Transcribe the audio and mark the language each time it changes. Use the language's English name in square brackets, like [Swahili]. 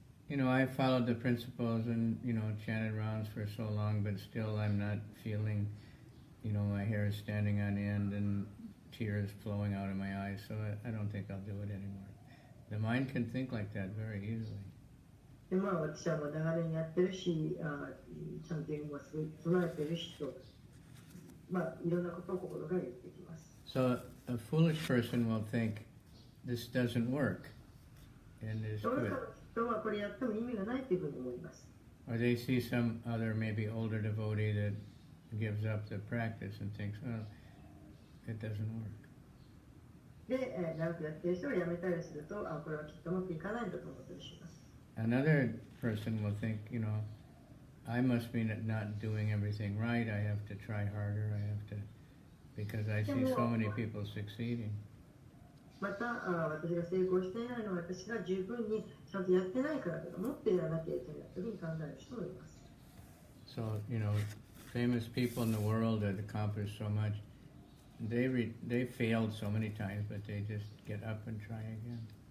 [English] I followed the principles and, chanted rounds for so long, but still I'm not feeling, my hair is standing on end and tears flowing out of my eyes, so I don't think I'll do it anymore. The mind can think like that very easily. [Japanese] で私は長年やってるし、ちゃんと今すごい唱えてるしと、いろんなことを心が言ってきます。 [English] So a foolish person will think this doesn't work and is quit. [Japanese] 人はこれやっても意味がないというふうに思います。 [English] Or they see some other maybe older devotee that gives up the practice and thinks, oh, it doesn't work. [Japanese] で、長くやってる人を辞めたりすると、これはきっとうまくいかないんだと思ったりします。 [English] Another person will think, I must be not doing everything right. I have to try harder. Because I see so many people succeeding. [Japanese] また、私が成功していないのは私が十分にちゃんとやってないからだと思ってやらなきゃいけないというふうに考える人もいます。 [English] So, famous people in the world that accomplish so much, they failed so many times, but they just get up and try again.